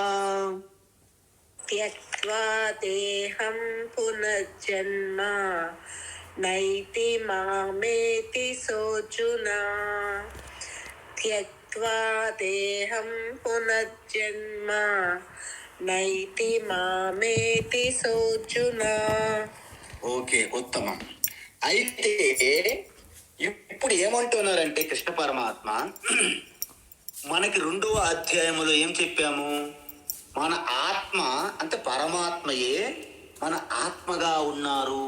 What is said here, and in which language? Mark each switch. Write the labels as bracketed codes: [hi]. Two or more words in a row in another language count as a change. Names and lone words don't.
[sa] త్యక్త్వా దేహం పునర్జన్మ నైతి మామేతి సోర్జున. త్యక్త్వా దేహం పునర్జన్మ నైతి మామేతి సోర్జున. [te] ఓకే, ఉత్తమం. అయితే ఇప్పుడు ఏమంటున్నారంటే కృష్ణ పరమాత్మ మనకి 2వ అధ్యాయములో ఏం చెప్పాము? మన ఆత్మ అంటే పరమాత్మయే మన ఆత్మగా ఉన్నారు.